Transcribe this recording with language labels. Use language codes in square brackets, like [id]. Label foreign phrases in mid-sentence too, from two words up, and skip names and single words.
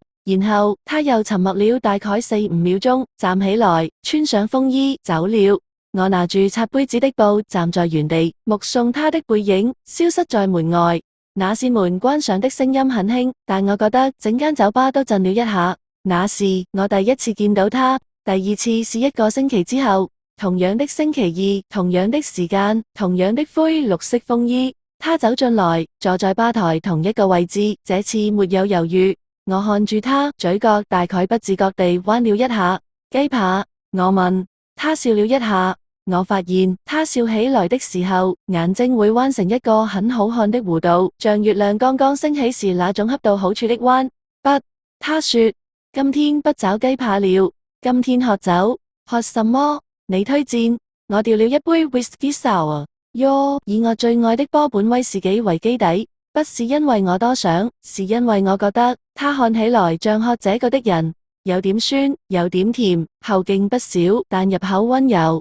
[zh] 然後他又沉默了大概4-5秒鐘，站起來，穿上風衣，走了。我拿住擦杯子的布，站在原地，目送他的背影消失在門外。那扇門關上的聲音很輕，但我覺得整間酒吧都震了一下。那是我第一次見到他，第二次是1 個星期之後，同樣的星期二，同樣的時間，同樣的灰綠色風衣。他走進來，坐在吧台同一個位置，這次沒有猶豫。我看住他，嘴角大概不自覺地彎了一下。雞扒？我問。他笑了一下。我發現他笑起來的時候，眼睛會彎成一個很好看的弧度，像月亮剛剛升起時那種恰到好處的彎。不，他說，今天不找雞扒了，今天喝酒。喝什麼？你推薦。我調了一杯 [en] whisky sour。 [zh] 喲，以我最愛的波本威士忌為基底，不是因為我多想，是因為我覺得他看起來像喝這個的人，有點酸，有點甜，後勁不少，但入口溫柔。